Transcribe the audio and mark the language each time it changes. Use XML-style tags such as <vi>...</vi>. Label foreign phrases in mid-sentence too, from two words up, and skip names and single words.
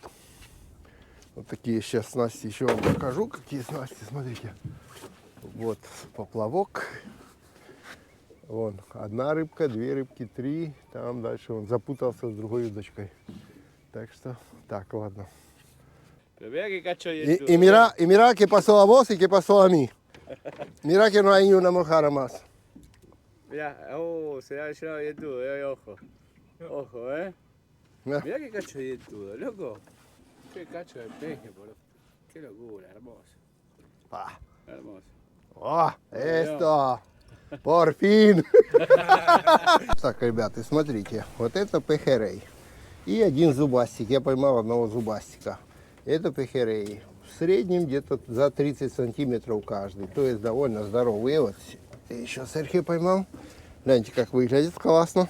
<ru>Вот такие сейчас снасти. Еще вам покажу, какие снасти. Смотрите. Вот поплавок. Вон одна рыбка, 2 рыбки, 3. Там дальше он запутался с другой удочкой. Так что, так, ладно.</ru> <es>Pero mira qué cacho hay Y mira qué pasó a vos y qué pasó a mí. Mira que no hay ni una mojara más. Mirá, se ha llenado de todo, ojo. Ojo, Mirá. Mirá qué cacho de todo, loco. Qué cacho de peje, por... Qué locura, hermoso. Pa. Hermoso. О, esto! Por fin!</es> <ru>Так, ребята, смотрите, вот это пехерей. И один зубастик. Я поймал одного зубастика. Это пехерей. В среднем где-то за 30 сантиметров каждый. То есть довольно здоровые. Вот еще Серхио поймал. Гляньте, как выглядит классно.</ru>